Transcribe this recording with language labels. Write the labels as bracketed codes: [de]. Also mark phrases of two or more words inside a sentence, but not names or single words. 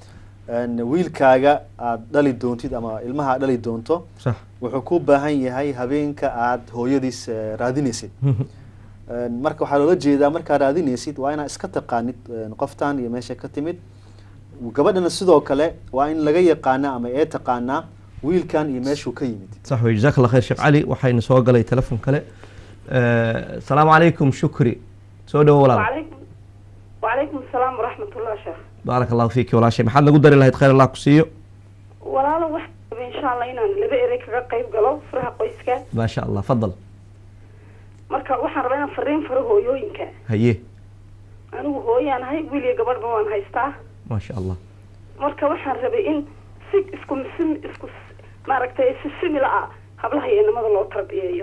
[so] wiilkaaga aad dhali doontid ama ilmaha dhali doonto wuxuu ku baahan yahay habeenka aad hooyadiis raadinaysid marka waxa loola jeedaa marka raadinaysid waa inaad iska taqaanid qoftaan iyo meesha ka timid gabadhana sidoo kale waa in laga yaqaana ama ay taqaanaa wiilkan iyo meeshuu ka yimid [ar] صح وجزاك الله خير شيخ علي [so] waxayna soo galay telefoon kale [ar] السلام عليكم شكري [so] soo dhaw walaal [ar] وعليكم السلام ورحمة الله شيخ بارك الله فيك ولا شيء [so] maxaad nagu dari lahayd khayr Allah ku siiyo walaalo wax [ar] إن شاء الله [so] inaan laba eray kaga qayb galo faraha qoyska [ar] ما شاء الله [so] fadal marka waxaan rabaa inaan fariin faro hooyooyinka haye anigu hooyaan hay wiil iyo gabadh baan haystaa [ar] ما شاء الله [so] marka waxaan rabay in si isku maaragtay si simila hablaha iyo nimada loo tarbiyeeyo